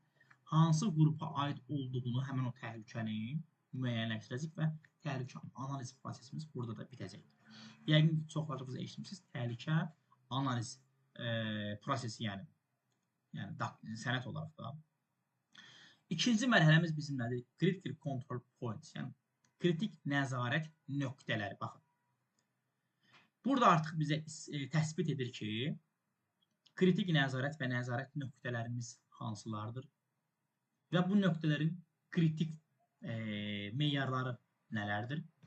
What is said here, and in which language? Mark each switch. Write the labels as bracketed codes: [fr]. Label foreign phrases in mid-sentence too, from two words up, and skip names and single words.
[az] Hansı qrupa aid olduğunu həmin o təhlükənin müəyyənləşdirəcək və təhlükə analiz prosesimiz burada da bitəcək. Yəqin ki, çoxlarınız eşitmişsiniz, təhlükə analiz prosesi, yəni sənət olaraq da. İkinci mərhələmiz bizim nədir? [en] Critical control points, [az] yəni kritik nəzarət nöqtələri. Baxın. Burada artıq bizə təsbit edir ki, kritik nəzarət və nəzarət nöqtələrimiz hansılardır və bu nöqtələrin kritik meyarları nələrdir?